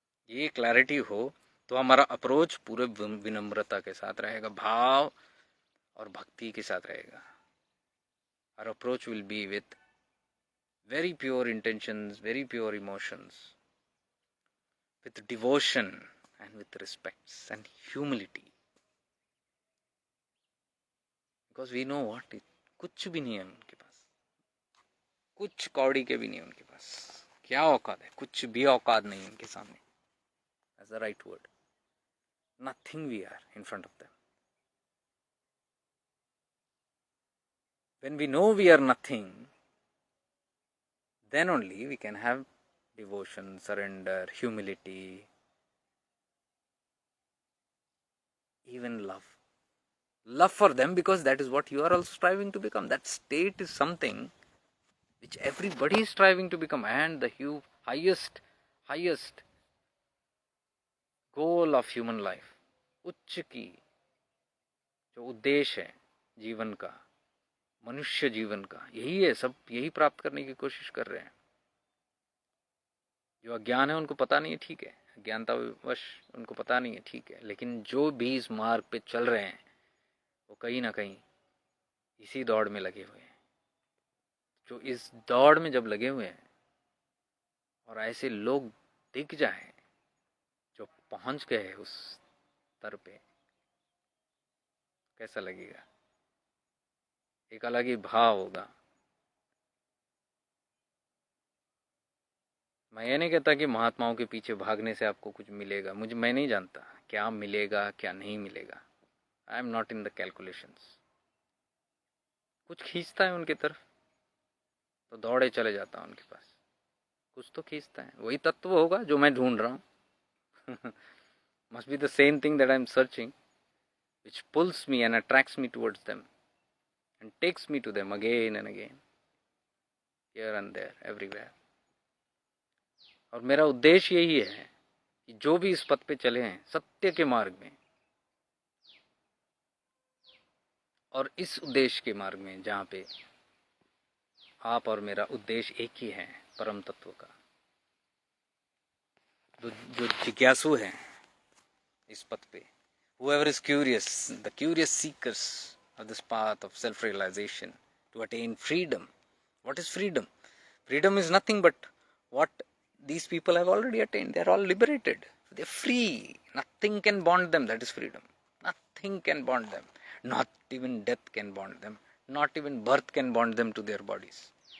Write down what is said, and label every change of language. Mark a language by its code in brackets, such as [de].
[hi] ये क्लैरिटी हो तो हमारा अप्रोच पूरे विनम्रता के साथ रहेगा, भाव और भक्ति के साथ रहेगा. [en] Our approach will be with very pure intentions, very pure emotions, with devotion and with respect and humility. Because we know what it, [hi] कुछ भी नहीं है उनके पास, कुछ कौड़ी के भी नहीं उनके पास. क्या औकात है? कुछ भी औकात नहीं उनके सामने. [en] That's the right word. Nothing we are in front of them. When we know we are nothing, then only we can have devotion, surrender, humility, even love. Love for them, because that is what you are also striving to become. That state is something which everybody is striving to become, and the highest goal of human life, [hi] उच्च की जो उद्देश्य है जीवन का, मनुष्य जीवन का, यही है. सब यही प्राप्त करने की कोशिश कर रहे हैं. जो अज्ञान है उनको पता नहीं है, ठीक है, अज्ञानतावश उनको पता नहीं है, ठीक है, लेकिन जो भी इस मार्ग पे चल रहे हैं वो कहीं ना कहीं इसी दौड़ में लगे हुए हैं. जो इस दौड़ में जब लगे हुए हैं और ऐसे लोग दिख जाएं जो पहुंच गए उस स्तर पे, कैसा लगेगा? एक अलग ही भाव होगा. मैं ये नहीं कहता कि महात्माओं के पीछे भागने से आपको कुछ मिलेगा. मैं नहीं जानता क्या मिलेगा क्या नहीं मिलेगा. [en] I am not in the calculations. [hi] कुछ खींचता है उनकी तरफ तो दौड़े चले जाता हूँ उनके पास. कुछ तो खींचता है, वही तत्व होगा जो मैं ढूंढ रहा हूँ. [en] Must be the same thing that I am searching, which pulls me and attracts me towards them and takes me to them again and again, here and there, everywhere. [hi] और मेरा उद्देश्य यही है कि जो भी इस पथ पे चले हैं सत्य के मार्ग में, और इस उद्देश्य के मार्ग में जहाँ पे आप और मेरा उद्देश्य एक ही है, परम तत्व का. जो जिज्ञासु है इस पथ पे, [en] whoever is curious, the curious seekers of this path of self-realization to attain freedom. What is freedom? Freedom is nothing but what these people have already attained. They are all liberated. They are free. Nothing can bond them. That is freedom. Nothing can bond them. Not even death can bond them. Not even birth can bond them to their bodies.